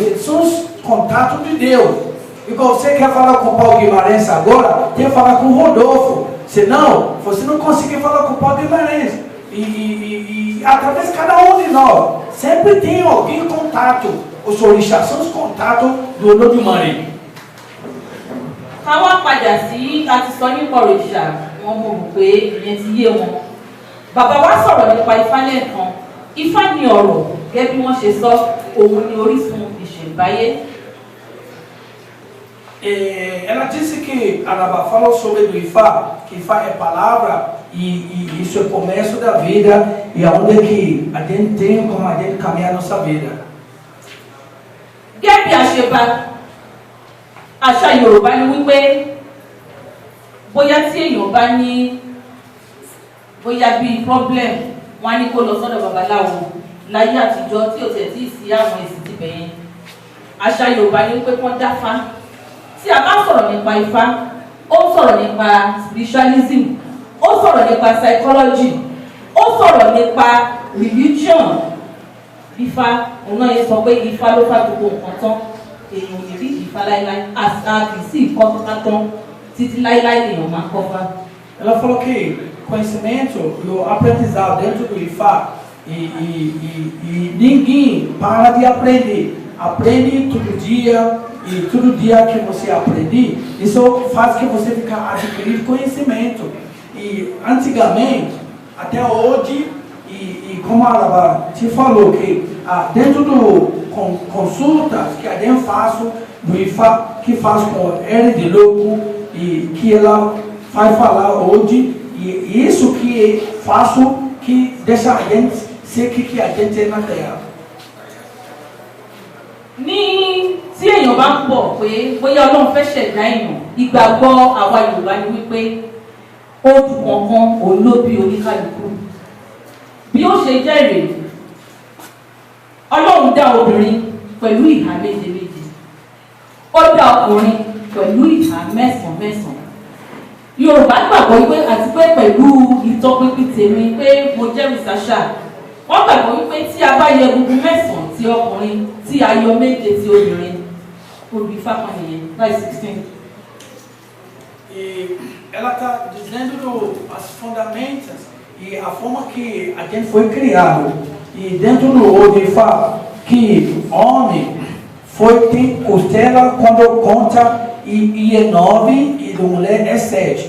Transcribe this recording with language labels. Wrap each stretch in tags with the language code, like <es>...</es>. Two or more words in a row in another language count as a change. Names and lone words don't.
<pt>Eles são os contatos de Deus. Igual você quer falar com o Paulo Guimarães agora, tem que falar com o Rodolfo. Senão, você não consegue falar com o Paulo Guimarães. E através de cada um de nós, sempre tem alguém em contato. Os orixás são os contatos do Olodumare.</pt> <yo>Káwá padà sí láti sọ nípa òrìṣà wọn mo rò pé ìyẹn ti yé wọn. Bàbá wa sọ̀rọ̀ nípa Ifá lẹ́ẹ̀kan. Ifá ni ọ̀rọ̀ gẹ́gẹ́ bí wọ́n ṣe sọ, òun ni orísun ìṣẹ̀ǹbáyé.</yo> <pt>Ela disse que Araba falou sobre o Ifá, que Ifá é palavra e isso é o começo da vida e aonde que a gente tem como a gente caminhar a nossa vida.</pt> <yo>Gẹ́gẹ́ bí a ṣe bá àṣà Yorùbá ni wípé bóyá tí èèyàn bá ní bóyá bíi problem wọn á ní kó lọ sọ́dọ̀ babaláwo láyé àtijọ́ tí ò tẹ̀ tí ì sí àwọn èsì tibẹ̀ yẹn. Àṣà Yorùbá ni wípé wọ́n dáfá. Tí a bá sọ̀rọ̀ nípa Ifá, ó sọ̀rọ̀ nípa spiritualism, ó sọ̀rọ̀ nípa psychology, ó sọ̀rọ̀ nípa religion. Ifá òun náà yẹ sọ pé Ifá ló fà gbogbo nǹkan tán. Èèyàn ò lè rí Ifá láíláí, àṣà kì í sí ìkọ́ tó ká tán títí láíláí lèèyàn máa kọ́ fá.</yo> <pt>Ela falou que conhecimento e o aprendizado dentro do Ifá e ninguém para de aprender. Aprende todo dia e todo dia que você aprende, isso faz que você fique adquirindo conhecimento. E antigamente, até hoje, e como a Araba te falou, que dentro do consultas que a gente faz do Ifá, que faz com ele de louco, e que ela vai falar hoje, e isso que faço que deixa a gente ser que a gente é na terra.</pt> <yo>Ní tí èèyàn bá ń bọ̀ pé bóyá Ọlọ́run fẹ́ ṣẹ̀dá èèyàn, ìgbàgbọ́ àwa Yorùbá ni wípé ó dùn kankan òun ló bí oníkálukú. Bí ó ṣe jẹ́ èrè, Ọlọ́run dá obìnrin pẹ̀lú ìhà méje méje, ó dá ọkùnrin pẹ̀lú ìhà mẹ́sàn-án mẹ́sàn-án. Yorùbá gbàgbọ́ wípé àti pé pẹ̀lú ìtọpinpin tèmi pé mo jẹ́ rìsáṣà, wọ́n gbàgbọ́ wípé tí a bá yẹ gbogbo mẹ́sàn-án ti ọkùnrin tí a yọ méje ti obìnrin, olú Ifá kan nìyẹn by 16.</yo> <pt>E ela está dizendo as fundamentos e a forma que a gente foi criado. E dentro do Ifá, que homem tem costela quando conta e é 9 e da mulher é 7.</pt>